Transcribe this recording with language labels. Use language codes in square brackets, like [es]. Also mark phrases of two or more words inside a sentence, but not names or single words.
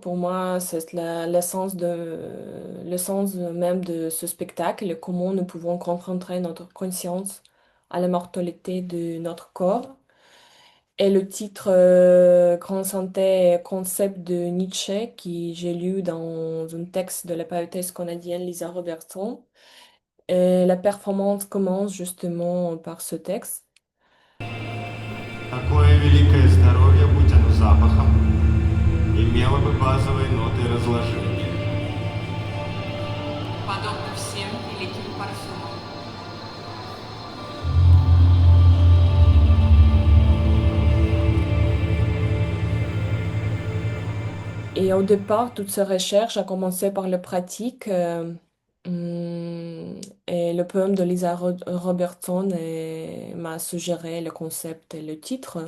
[fr] Pour moi, c'est l'essence même de ce spectacle, et comment nous pouvons confronter notre conscience à la mortalité de notre corps. Et le titre Grand Santé concept de Nietzsche, qui j'ai lu dans un texte de la poétesse canadienne Lisa Robertson. Et la performance commence justement par ce texte. [ru] Такое великое здоровье, будь оно запахом, имело бы базовые ноты разложения. Подобно всем великим парфюмам. [fr] Et au départ, toutes ces recherches a commencé par la pratique. Et le poème de Lisa Robertson m'a suggéré le concept et le titre.